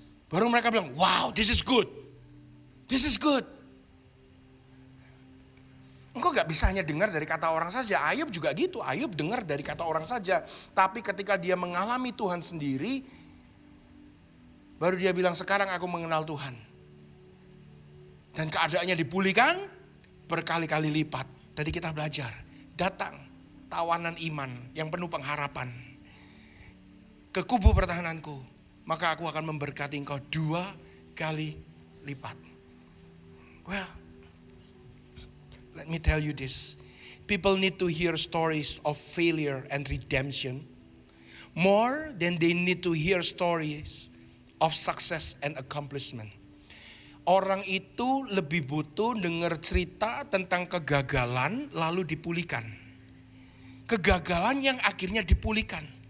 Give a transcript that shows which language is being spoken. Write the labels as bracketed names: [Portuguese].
[Indonesian] Baru mereka bilang, [English] wow, this is good. This is good. [Indonesian] Engkau gak bisa hanya dengar dari kata orang saja. Ayub juga gitu, Ayub dengar dari kata orang saja. Tapi ketika dia mengalami Tuhan sendiri, baru dia bilang, sekarang aku mengenal Tuhan. Dan keadaannya dipulihkan berkali-kali lipat. Tadi kita belajar, datang tawanan iman yang penuh pengharapan ke kubu pertahananku, maka aku akan memberkati engkau 2 kali lipat. [English] Well, let me tell you this. People need to hear stories of failure and redemption more than they need to hear stories of success and accomplishment. [Indonesian] Orang itu lebih butuh dengar cerita tentang kegagalan lalu dipulihkan. Kegagalan yang akhirnya dipulihkan.